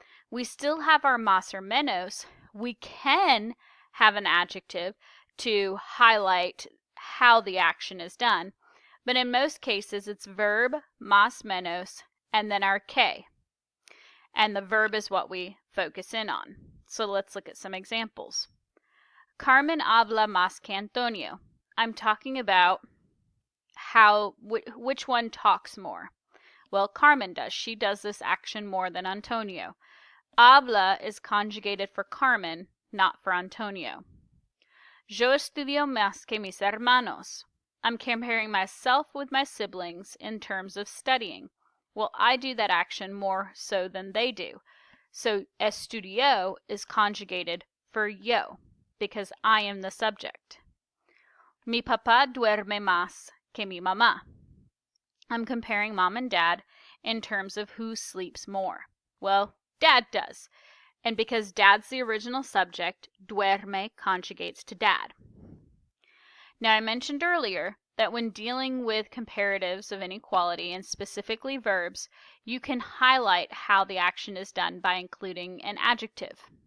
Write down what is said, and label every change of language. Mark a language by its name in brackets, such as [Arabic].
[English] We still have our más or menos. We can have an adjective to highlight how the action is done, but in most cases it's verb, más menos, and then our que. And the verb is what we focus in on. So let's look at some examples. [Spanish] Carmen habla más que Antonio. [English] I'm talking about which one talks more. Well, Carmen does. She does this action more than Antonio. Habla is conjugated for Carmen, not for Antonio. [Spanish] Yo estudio más que mis hermanos. [English] I'm comparing myself with my siblings in terms of studying. Well, I do that action more so than they do. So estudio is conjugated for yo, because I am the subject. [Spanish] Mi papá duerme más que mi mamá. [English] I'm comparing mom and dad in terms of who sleeps more. Well, dad does. And because dad's the original subject, duerme conjugates to dad. Now, I mentioned earlier that when dealing with comparatives of inequality, and specifically verbs, you can highlight how the action is done by including an adjective.